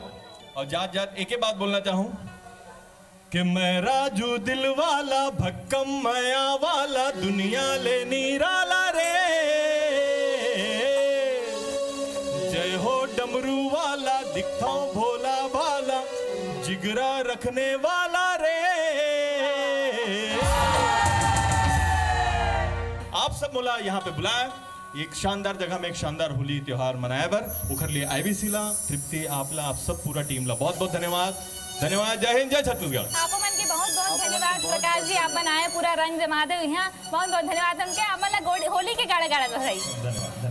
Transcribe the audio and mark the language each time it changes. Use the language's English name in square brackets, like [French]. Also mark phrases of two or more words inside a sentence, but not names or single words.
[Chhattisgarhi] और जात जात एक ही बात बोलना चाहूं कि मैं राजू दिल वाला भक्कम माया वाला, दुनिया ले निराला रे, जय हो डमरू वाला, दिखता भोला भाला, जिगरा रखने वाला रे। आप सब मोला यहाँ पे बुलाया, एक शानदार जगह में एक शानदार होली त्योहार मनाया बर उखर लिए आईबीसी ला, तृप्ति आपला, आप सब पूरा टीम ला बहुत बहुत धन्यवाद। धन्यवाद। जय हिंद, जय छत्तीसगढ़। आपो मन के बहुत बहुत धन्यवाद प्रकाश जी, आपन आए पूरा रंग जमा दे यहाँ। बहुत बहुत धन्यवाद हमके, आपन होली के गाड़ा गाड़ा रही।